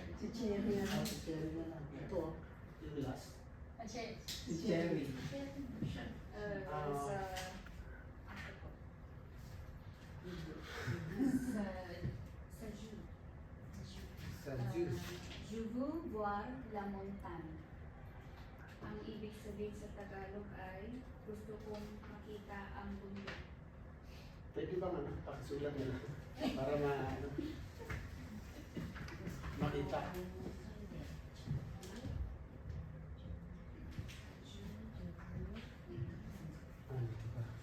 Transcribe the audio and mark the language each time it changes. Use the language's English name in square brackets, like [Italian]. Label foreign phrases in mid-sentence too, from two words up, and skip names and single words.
[Filipino] Si Cherry na lang. Si Cherry na lang. Ito, yung last. Si Cherry. Sa... Sa Jus. Sa juice. [French] Je veux voir la montagne. [Filipino] Ang ibig sabihin sa Tagalog ay gusto kong makita ang bundok. Pwede ba ano, pakisulat na lang para ano, makita. Ano ba?